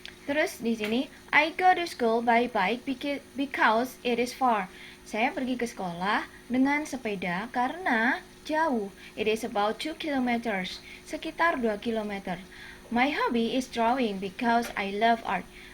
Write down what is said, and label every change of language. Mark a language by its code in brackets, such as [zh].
[id] Terus di sini [en] I go to school by bike because it is far. [id] Saya pergi ke sekolah dengan sepeda karena jauh. [en] It is about 2 kilometers, [id] sekitar 2 kilometer. [en] My hobby is drawing because I love art.